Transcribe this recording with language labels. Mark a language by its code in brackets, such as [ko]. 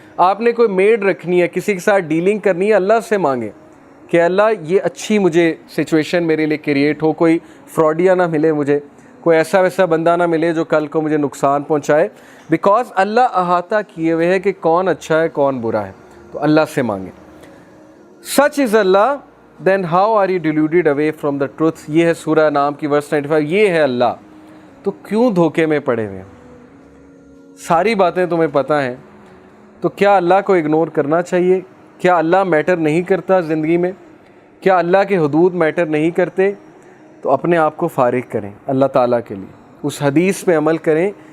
[ur] آپ نے کوئی میڈ رکھنی ہے, کسی کے ساتھ ڈیلنگ کرنی ہے, اللہ سے مانگے کہ اللہ یہ اچھی مجھے سچویشن میرے لیے کریٹ ہو, کوئی فراڈیا نہ ملے مجھے, کوئی ایسا ویسا بندہ نہ ملے جو کل کو مجھے نقصان پہنچائے. بیکاز اللہ احاطہ کیے ہوئے ہے کہ کون اچھا ہے کون برا ہے, تو اللہ سے مانگے. [en] Such is Allah, then how are you deluded away from the truth. [ur] یہ ہے سورہ نام کی ورس 95. یہ ہے اللہ, تو کیوں دھوکے میں پڑے ہوئے ہیں؟ ساری باتیں تمہیں پتہ ہیں, تو کیا اللہ کو اگنور کرنا چاہیے؟ کیا اللہ میٹر نہیں کرتا زندگی میں؟ کیا اللہ کے حدود میٹر نہیں کرتے؟ تو اپنے آپ کو فارغ کریں اللہ تعالیٰ کے لیے, اس حدیث پہ عمل کریں.